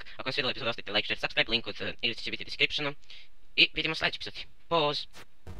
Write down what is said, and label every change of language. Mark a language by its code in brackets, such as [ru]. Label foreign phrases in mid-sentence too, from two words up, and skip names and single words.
[hr] Ako vam svidjela epizoda, ostavite [en] like, share, subscribe, [hr] link od igrice će biti u descriptionu. I vidimo u sljedećoj epizodi. Poz!